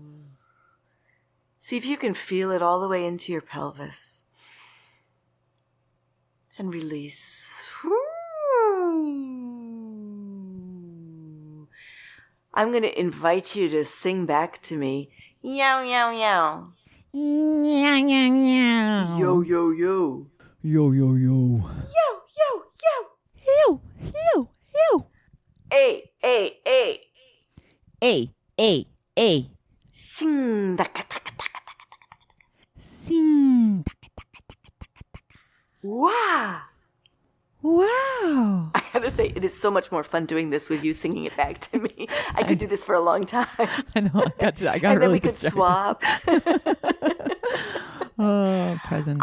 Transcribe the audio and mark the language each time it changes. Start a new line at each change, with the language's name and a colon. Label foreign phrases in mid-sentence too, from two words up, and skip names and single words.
English: See if you can feel it all the way into your pelvis. And release. I'm going to invite you to sing back to me. Yow, yow, yow. Meow, meow, meow. Yo, yo, yo. Yo, yo, yo. Yo, yo, yo. Ew, ew, ew. Ay, ay, ay. A, A, A. Sing, daka, daka, daka. Sing. Wow. Wow. I gotta say, it is so much more fun doing this with you singing it back to me. I could do this for a long time. I know. I got and really then we could distracted. swap. Oh, presents.